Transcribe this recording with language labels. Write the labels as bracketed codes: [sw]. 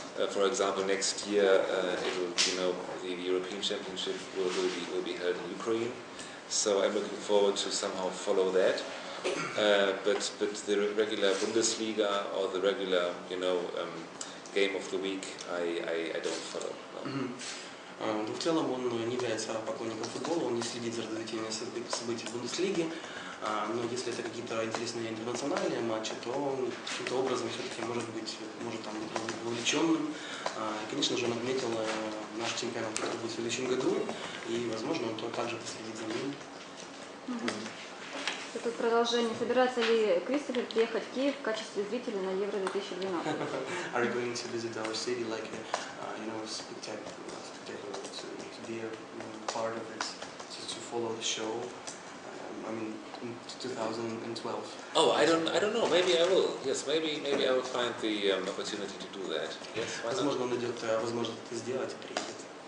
[en] For example, next year the European Championship will be held in Ukraine, so I'm looking forward to somehow follow that. But the regular Bundesliga or the regular game of the week, I don't follow. No. [ru] В целом он не является поклонником футбола, он не следит за развитием событий Бундеслиги, но если это какие-то интересные интернациональные матчи, то он каким-то образом все-таки может там быть вовлеченным. И, конечно же, он отметил наш чемпионат, который будет в следующем году, и, возможно, он также последит за ним. Тут продолжение. Собирается ли Кристофер приехать в Киев в качестве зрителя на Евро 2012? [en] Are you going to visit our city like spectacular to be a part of it, to follow the show? In 2012. Oh, I don't know. Maybe I will. Yes, maybe I will find the opportunity to do that. Yes, why not? [ru] Возможно, он найдет возможность это сделать и приедет.